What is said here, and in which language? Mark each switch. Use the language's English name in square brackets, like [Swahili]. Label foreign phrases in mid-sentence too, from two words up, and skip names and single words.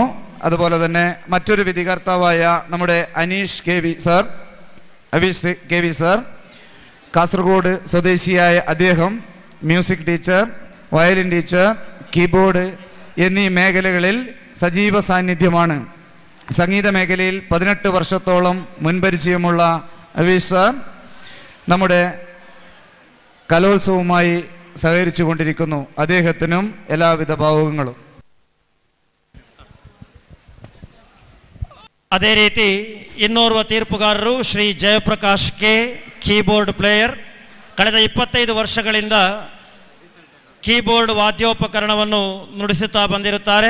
[Malayalam] അതുപോലെ തന്നെ മറ്റൊരു വിധികർത്താവായ നമ്മുടെ അനീഷ് കെ വി സർ, കാസർഗോഡ് സ്വദേശിയായ അദ്ദേഹം [English] music teacher, violin teacher, [Malayalam] കീബോർഡ് എന്നീ മേഖലകളിൽ സജീവ സാന്നിധ്യമാണ്. സംഗീത മേഖലയിൽ 18 വർഷത്തോളം മുൻപരിചയമുള്ള അവീഷ് സർ നമ്മുടെ കലോത്സവവുമായി സഹകരിച്ചു കൊണ്ടിരിക്കുന്നു. അദ്ദേഹത്തിനും എല്ലാവിധ ഭാവുകങ്ങളും. [Kannada] ಅದೇ ರೀತಿ ಇನ್ನೋರ್ವ ತೀರ್ಪುಗಾರರು ಶ್ರೀ ಜಯಪ್ರಕಾಶ್ ಕೆ, [English] keyboard player. [Kannada] ಕಳೆದ 25 ವರ್ಷಗಳಿಂದ ಕೀಬೋರ್ಡ್ ವಾದ್ಯೋಪಕರಣವನ್ನು ನುಡಿಸುತ್ತಾ ಬಂದಿರುತ್ತಾರೆ.